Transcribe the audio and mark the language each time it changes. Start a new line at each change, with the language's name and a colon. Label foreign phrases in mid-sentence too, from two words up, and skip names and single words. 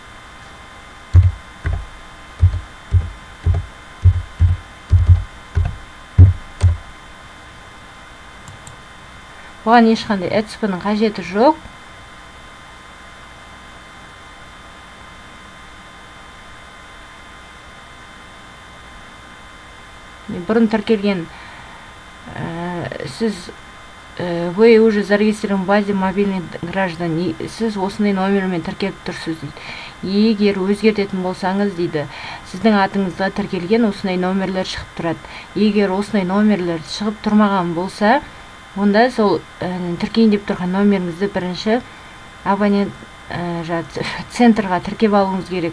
Kazakh: Бұған ешқандай әдіспінің қажеті жоқ. Бұрын тіркелген сіз
Russian: вы уже зарегистрирован в базе мобильных граждан.
Kazakh: Сіз осындай номермен тіркеліп тұрсыз дейді. Егер өзгертетін болсаңыз дейді, сіздің атыңызға тіркелген осындай номерлер шығып тұрады. Егер осындай номерлер шығып тұрмаған болса, онда сол тіркейін деп тұрған номеріңізді бірінші абонент центрға тіркеп алуыңыз керек.